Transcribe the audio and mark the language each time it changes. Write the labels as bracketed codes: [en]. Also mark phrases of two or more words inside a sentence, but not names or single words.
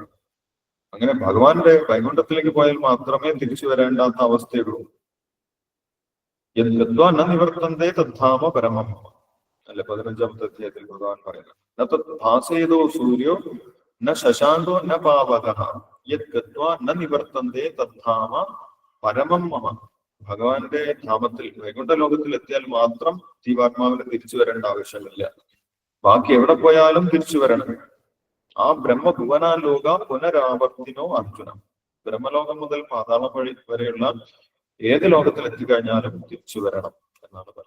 [ml] അങ്ങനെ ഭഗവാന്റെ വൈകുണ്ഠത്തിലേക്ക് പോയാൽ മാത്രമേ തിരിച്ചു വരേണ്ടാത്ത അവസ്ഥയുള്ളൂ. [sa] ന നിവർത്തന്തേ തദ്ധാമ പരമം [ml] അല്ലെ 15ാമത്തെ അധ്യായത്തിൽ ഭഗവാൻ പറയുന്നത്. [sa] ഭാസേതോ സൂര്യോ ന ശശാന്തോ ന പാവകഃ യദ്ഗത്വാ ന നിവർത്തന്തേ തദ്ധാമ പരമം മമ. [ml] ഭഗവാന്റെ ധാമത്തിൽ വൈകുണ്ഠ ലോകത്തിൽ എത്തിയാൽ മാത്രം ജീവാത്മാവിന് തിരിച്ചു വരേണ്ട ആവശ്യമില്ല. ബാക്കി എവിടെ പോയാലും തിരിച്ചു വരണം. [sa] ആ ബ്രഹ്മഭുവനാലോക പുനരാവർത്തിനോ അർജുന. [ml] ബ്രഹ്മലോകം മുതൽ പാതാളം വഴി വരെയുള്ള ഏത് ലോകത്തിൽ എത്തിക്കഴിഞ്ഞാലും തിരിച്ചു വരണം എന്നാണ് പറയുന്നത്.